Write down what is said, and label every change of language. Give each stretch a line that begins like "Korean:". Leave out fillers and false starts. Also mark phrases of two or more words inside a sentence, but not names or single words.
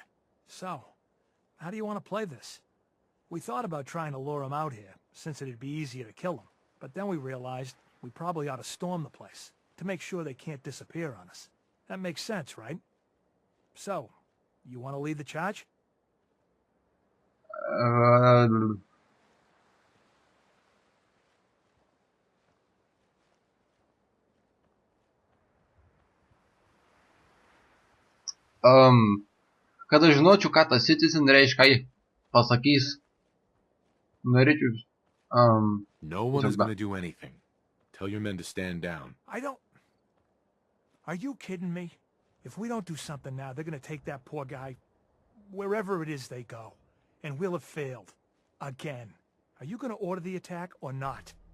English: So, how do you want to play this? We thought about trying to lure them out here, since it'd be easier to kill them. But then we realized we probably ought to storm the place, to make sure they can't disappear on us. That makes sense, right? So, you want to lead the charge?
Lithuanian: Kad aš žinočiau, ką tas citizen reiškia, jį pasakys. Norėčiau.
English: No one is going to do anything. Tell your men to stand down. I don't... Are you kidding me? If we don't do something now, they're going to take that poor guy wherever it is they go. And we'll have failed. Again. Are you going to order the attack or not?